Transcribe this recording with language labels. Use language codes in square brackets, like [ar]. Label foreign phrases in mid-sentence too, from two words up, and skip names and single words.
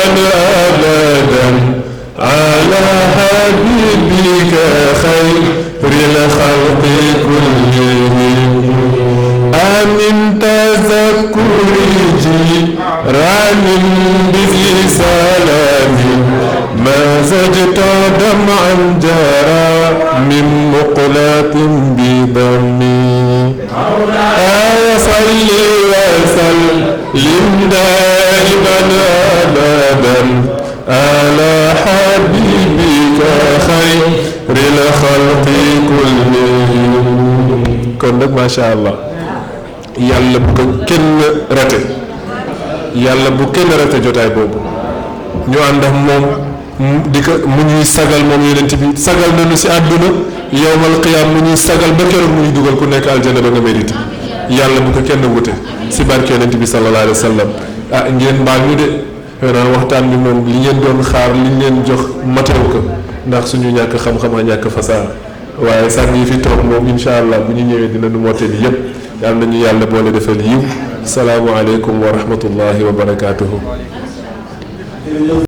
[ar] أبدا على حبيبك خير الخلق كلهم من تذكر جيران بذي سلام ما زجت دمعا جرى من مقلة بضمي صل وسلم دائما أبدا على حبيبك خير الخلق كلهم [wo] kon nag [ar] ما شاء الله [wo] yàlla bu ko kenn rate yàlla bu kenn rate jotaay boobu ñu ànd ak moom di ko mu ñuy sagal moom yonent bi sagal nañu si àdduna [ar] يوم القيامة [wo] mu ñuy sagal ba keroog mu ñuy dugal ku nekk aljana ba nga mérite yàlla bu ko kenn wute si barke yonent bi [ar] صلى الله عليه وسلم [wo] ah ngeen baal ñu de xanaa waxtaan bi moom li ngeen doon xaar li ngeen jox matew ko ndax suñu ñàkk xam-xam a ñàkk fasaa waaye sax yi fi toog moom [ar] إن شاء الله [wo] bu ñu ñëwee dina nu mottali yëpp yàlla nañu yàlla boole defal yiw [ar] السلام عليكم ورحمة الله وبركاته.